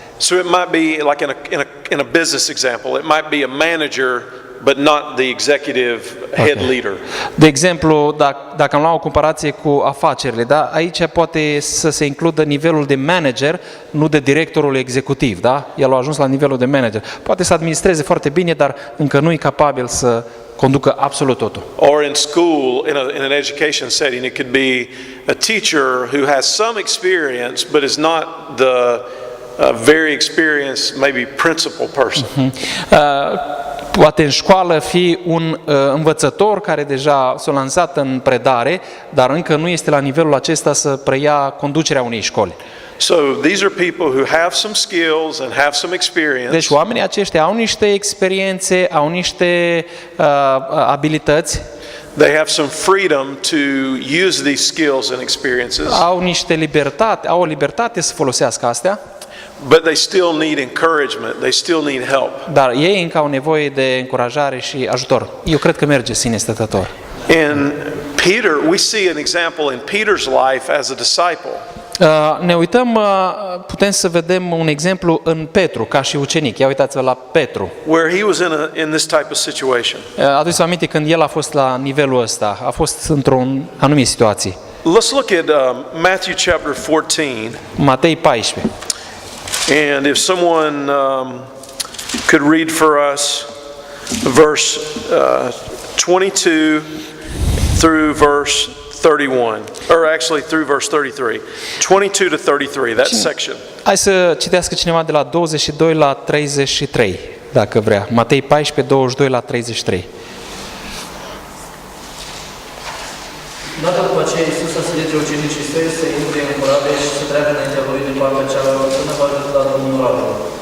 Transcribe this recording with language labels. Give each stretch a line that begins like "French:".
English: So it might be like in a business example, it might be a manager but not the executive head leader.
Romanian: De exemplu, dacă am luat o comparație cu afacerile, da? Aici poate să se includă nivelul de manager, nu de directorul executiv, da? El a ajuns la nivelul de manager. Poate să administreze foarte bine, dar încă nu e capabil să conducă absolut totul.
English: Or in school, in an education setting, it could be a teacher who has some experience but is not the very experienced, maybe principal person.
Romanian: Poate în școală fi un învățător care deja s-a lansat în predare, dar încă nu este la nivelul acesta să preia conducerea unei școli.
English: So these are people who have some skills and have some experience.
Romanian: Deci oamenii aceștia au niște experiențe, au niște abilități.
English: They have some freedom to use these skills and experiences.
Romanian: Au o libertate să folosească astea.
English: But they still need encouragement. They still need help.
Romanian: Dar ei încă au nevoie de încurajare și ajutor. Eu cred că merge sine stătător.
English: In Peter, we see an example in Peter's life as a disciple.
Romanian: Ne uităm, putem să vedem un exemplu în Petru, ca și ucenic. Ia uitați-vă la Petru.
English: Where he was in this type of situation.
Romanian: Aduceți-vă aminte când el a fost la nivelul ăsta, a fost într-o anumită situație.
English: Let's look at Matthew chapter 14.
Romanian: Matei 14.
English: And if someone could read for us verse 22 through verse 31, or actually through verse 33, 22 to 33, that section.
Romanian: Hai să citească cineva de la 22 la 33, dacă vrea. Matei 14, 22 la 33. Odată după aceea, Iisus a sărit de ucenicii săi să intre în corabie și să treacă înaintea lui din partea cealaltă până va da drumul orabilor.